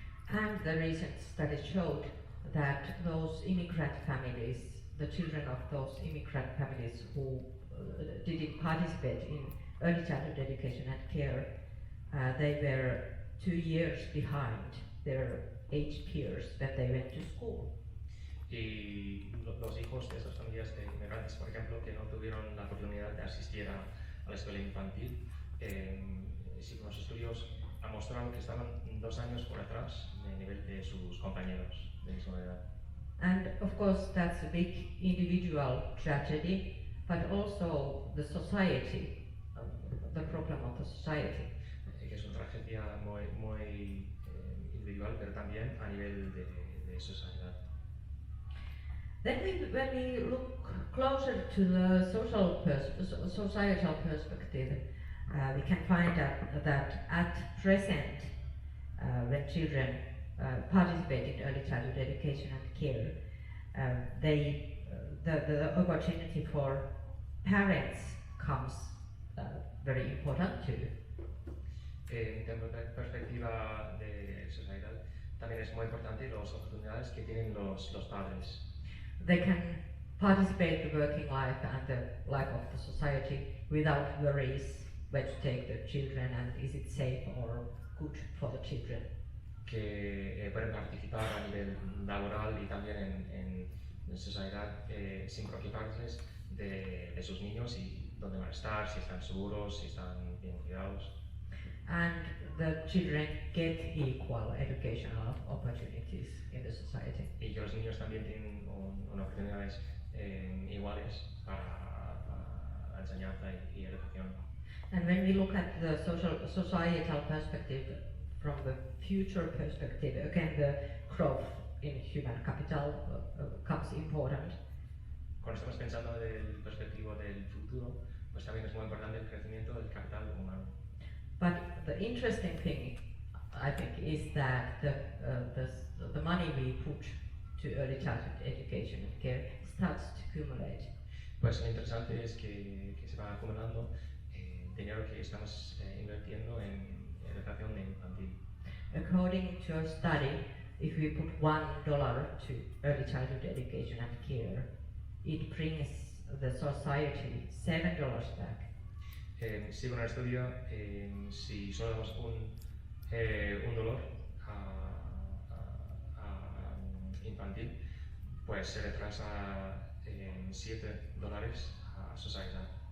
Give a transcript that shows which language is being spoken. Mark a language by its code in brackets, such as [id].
[en] And the recent study showed that those immigrant families, the children of those immigrant families who didn't participate in early childhood education and care, they were 2 years behind their age peers when they went to school. [es] Y los hijos de esas familias de inmigrantes, por ejemplo, que no tuvieron la oportunidad de asistir a la escuela infantil, sí, los estudios han mostrado que estaban 2 años por atrás del nivel de sus compañeros de misma edad. [en] And of course that's a big individual tragedy, but also the society, the problem of the society. [es] Que es una tragedia muy individual, pero también a nivel de sociedad. [en] Then when we look closer to the societal perspective, we can find that at present, when children participate in early childhood education and care, the opportunity for parents comes very important too. [es] En perspectiva de sociedad, también es muy importante las oportunidades que tienen los padres. [en] They can participate in the working life and the life of the society without worries where to take the children and is it safe or good for the children. [es] Que pueden participar a nivel laboral y también en sociedad sin preocuparse de sus niños y dónde van a estar, si están seguros, si están bien cuidados. [en] And the children get equal educational opportunities in the society. [es] Y que los niños también tienen oportunidades iguales para la enseñanza y educación. [en] And when we look at the societal perspective from the future perspective, again the growth in human capital becomes important. [es] Cuando estamos pensando del perspectivo del futuro, pues también es muy importante el crecimiento del capital humano. [en] But the interesting thing, I think, is that the money we put to early childhood education and care starts to accumulate. [es] Pues lo interesante es que se va acumulando dinero que estamos invirtiendo en educación infantil. [en] According to a study, if we put $1 to early childhood education and care, it brings the society $7 back. [es] Según el estudio, si solo damos un dolor a infantil, pues se retrasa $7 a sociedad.